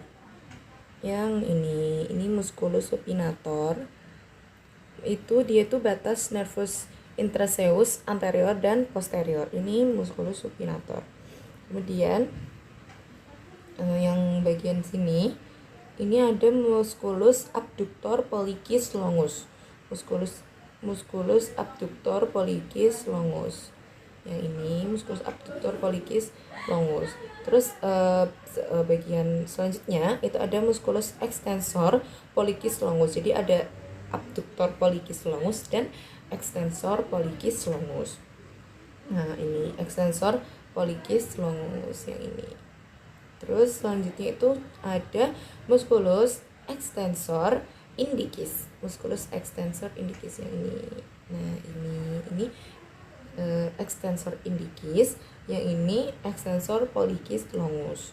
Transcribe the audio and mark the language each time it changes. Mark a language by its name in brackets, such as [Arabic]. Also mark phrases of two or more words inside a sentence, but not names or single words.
[Indonesian] Yang ini [Latin] musculus supinator. [Indonesian] Itu dia tuh batas [Latin] nervus intraosseus anterior [Indonesian] dan posterior. [Latin] Ini musculus supinator. [Indonesian] Kemudian yang bagian sini ini ada [Latin] musculus abductor pollicis longus. Musculus abductor pollicis longus. [Indonesian] Yang ini [Latin] musculus abductor pollicis longus. [Indonesian] Terus bagian selanjutnya itu ada [Latin] musculus extensor pollicis longus. [Indonesian] Jadi ada [Latin] abductor pollicis longus dan extensor pollicis longus. [Indonesian] Nah, ini [Latin] extensor pollicis longus [Indonesian] yang ini. Terus selanjutnya itu ada [Latin] musculus extensor indicis. Musculus extensor indicis [Indonesian] yang ini. Nah, ini [Latin] extensor indicis, [Indonesian] yang ini [Latin] extensor pollicis longus.